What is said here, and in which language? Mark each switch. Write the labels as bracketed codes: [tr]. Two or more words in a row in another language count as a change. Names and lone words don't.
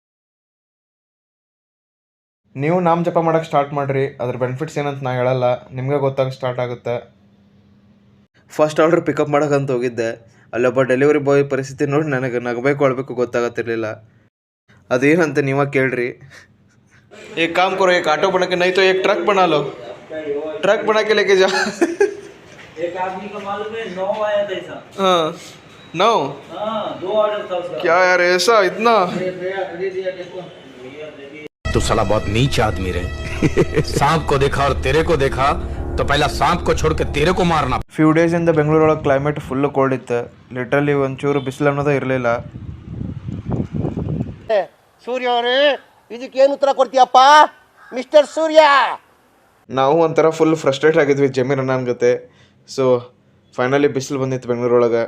[kn] ನೀವು ನಾಮ ಜಪ ಮಾಡೋಕ್ಕೆ ಸ್ಟಾರ್ಟ್ ಮಾಡಿರಿ. ಅದ್ರ ಬೆನಿಫಿಟ್ಸ್ ಏನಂತ ನಾ ಹೇಳಲ್ಲ, ನಿಮಗೆ ಗೊತ್ತಾಗ ಸ್ಟಾರ್ಟ್ ಆಗುತ್ತೆ. [en] first order pickup [kn] ಮಾಡೋಕ್ಕಂತ ಹೋಗಿದ್ದೆ. ಅಲ್ಲೊಬ್ಬ [en] delivery boy [kn] ಪರಿಸ್ಥಿತಿ ನೋಡಿ ನನಗೆ ನಗಬೇಕು ಅಳ್ಬೇಕು ಗೊತ್ತಾಗತ್ತಿರಲಿಲ್ಲ. ಅದೇನಂತ ನೀವಾಗ ಕೇಳ್ರಿ. [hi] एक काम करो, एक ऑटो बना के, नहीं तो एक ट्रक बना लो, ट्रक बना के लेके जाओ. एक आदमी का मालूम है 9 आया था ऐसा. हाँ 9. हाँ 2 ऑर्डर था उसका. क्या यार ऐसा इतना. तू साला बहुत नीच आदमी रे. सांप को देखा और तेरे को देखा तो पहला सांप को छोड़ के तेरे को मारना. [kn] ಫ್ಯೂ ಡೇಸಿಂದ ಬೆಂಗಳೂರೊಳಗೆ [en] climate full cold [kn] ಇತ್ತು. ಲಿಟ್ರಲಿ ಒಂಚೂರು ಬಿಸಿಲು ಅನ್ನೋದೇ ಇರಲಿಲ್ಲ. ಸೂರ್ಯ ಅವರೇ, ಇದಕ್ಕೇನು ಉತ್ತರ ಕೊಡ್ತೀಯಪ್ಪ ಮಿಸ್ಟರ್ ಸೂರ್ಯ? ನಾವು ಒಂಥರ [en] full frustrate [kn] ಆಗಿದ್ವಿ ಜಮೀರ್ ನನ್ನ ಜೊತೆ. [en] so finally [kn] ಬಿಸಿಲು ಬಂದಿತ್ತು ಬೆಂಗಳೂರೊಳಗೆ.